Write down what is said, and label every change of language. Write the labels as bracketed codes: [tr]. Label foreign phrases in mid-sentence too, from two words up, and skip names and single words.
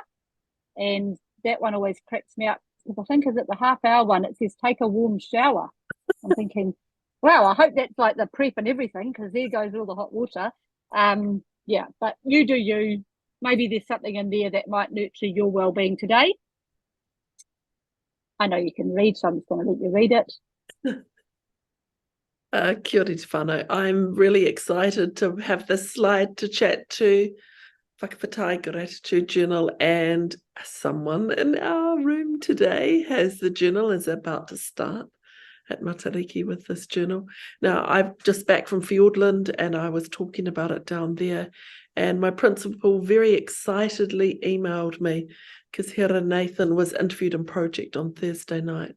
[en] And that one always cracks me up because I think is it the half hour one, it says take a warm shower. I'm thinking, wow, I hope that's like the prep and everything because there goes all the hot water. Yeah, but you do you. Maybe there's something in there that might nurture your well-being today. I know you can read, so I'm just going to let you read it. [mi] Kia ora te whānau. [en] I'm really excited to have this slide to chat to Whakawhatai Gratitude Journal, and someone in our room today has the journal, is about to start at Matariki with this journal. Now, I'm just back from Fiordland and I was talking about it down there, and my principal very excitedly emailed me because Hera Nathan was interviewed in Project on Thursday night.